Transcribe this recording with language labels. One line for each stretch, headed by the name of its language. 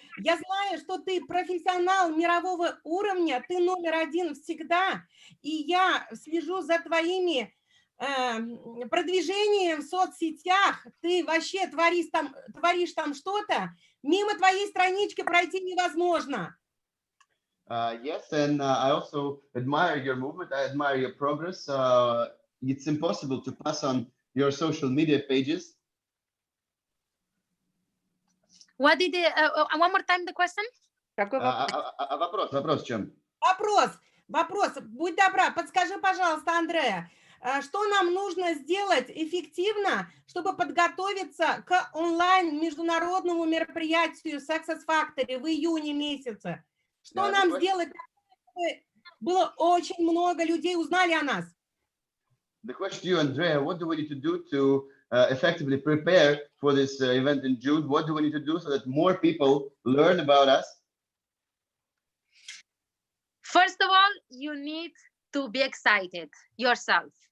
Russian: Я знаю, что ты профессионал мирового уровня, ты номер 1 всегда, и я слежу за твоими продвижением в соцсетях. Ты вообще творишь там что-то, мимо твоей странички пройти невозможно.
English: Yes, and I also admire your movement. I admire your progress. It's impossible to pass on your social media pages. What did one more time the question?
Russian: Какой вопрос? Вопрос в чем? Вопрос. Будь добра, подскажи, пожалуйста, Андреа, что нам нужно сделать эффективно, чтобы подготовиться к онлайн международному мероприятию Success Factory в июне месяце? Что нам сделать, чтобы было очень много людей узнали о нас?
English: The question to you, Andrea, what do we need to do to effectively prepare for this event in June? What do we need to do so that more people learn about us? First of all, you need to be excited yourself.